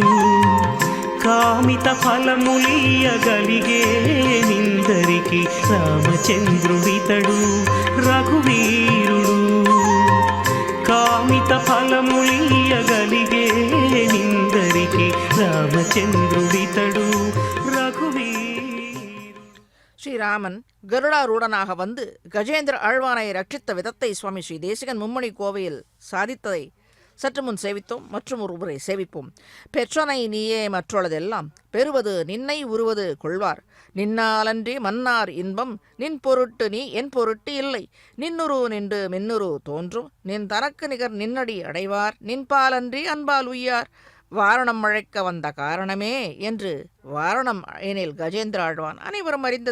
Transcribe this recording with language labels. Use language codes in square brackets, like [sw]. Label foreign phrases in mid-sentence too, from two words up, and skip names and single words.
[te] కామిత ఫలములియగలిగే నిందరికి రామచంద్రుడితడు రఘువీరుడు కామిత ఫలములియగలిగే నిందరికి రామచంద్రుడితడు రఘువీర్. [ta] ஸ்ரீராமன் கருடாரூடனாக வந்து கஜேந்திர ஆழ்வானை ரட்சித்த விதத்தை சுவாமி ஸ்ரீ தேசிகன் மும்மணி கோவையில் சாதித்ததை சற்று முன் சேவித்தோம். மற்றும் ஒரு முறை சேவிப்போம். பெற்றனை நீயே மற்றொழுதெல்லாம் பெறுவது நின்னை உருவது கொள்வார் நின்னாலன்றி மன்னார் இன்பம் நின் பொருட்டு நீ என் பொருட்டு இல்லை நின்னுரு நின்று மின்னுரு தோன்றும் நின் தனக்கு நிகர் நின்னடி அடைவார் நின்பாலன்றி அன்பால் உய்யார் வாரணம் அழைக்க வந்த காரணமே என்று வாரணம் எனில் கஜேந்திர ஆழ்வான் அனைவரும் அறிந்தது.